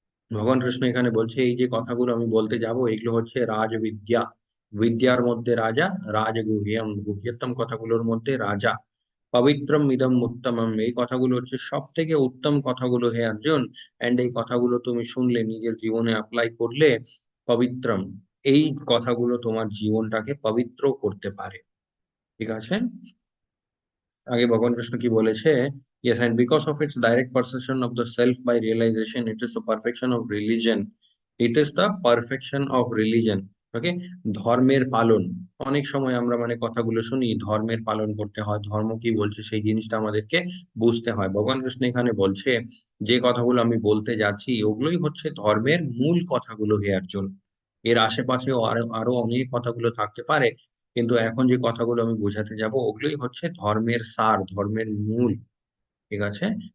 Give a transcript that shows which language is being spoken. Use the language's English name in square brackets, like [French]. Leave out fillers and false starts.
[Bangla] ভগবান কৃষ্ণ এখানে বলছে এই যে কথাগুলো আমি বলতে যাব এগুলো হচ্ছে রাজবিদ্যা, বিদ্যার মধ্যে রাজা, রাজগুহ্যম গুহ্যতম কথাগুলোর মধ্যে রাজা। [Sanskrit] পবিত্রম ইদম উত্তমম, [Bangla] এই কথাগুলো হচ্ছে সব থেকে উত্তম কথাগুলো হে অর্জুন। এন্ড এই কথাগুলো তুমি শুনলে, নিজের জীবনে অ্যাপ্লাই করলে, পবিত্রম, এই কথাগুলো তোমার জীবনটাকে পবিত্র করতে পারে। ঠিক আছে। আগে ভগবান কৃষ্ণ কি বলেছে? [English] Yes, and because of its direct perception of the self by realization, it is the perfection of religion. It is the perfection of religion. [Bangla] ওকে। ধর্মের পালন, অনেক সময় আমরা মানে কথাগুলো শুনি ধর্মের পালন করতে হয়, ধর্ম কি বলছে সেই জিনিসটা আমাদেরকে বুঝতে হয়। ভগবান কৃষ্ণ এখানে বলছে যে কথাগুলো আমি বলতে যাচ্ছি ওগুলোই হচ্ছে ধর্মের মূল কথাগুলো হে অর্জুন। এর আশেপাশেও আরো আরো অনেক কথাগুলো থাকতে পারে, কিন্তু এখন যে কথাগুলো আমি বোঝাতে যাব ওগুলোই হচ্ছে ধর্মের সার, ধর্মের মূল। ঠিক আছে।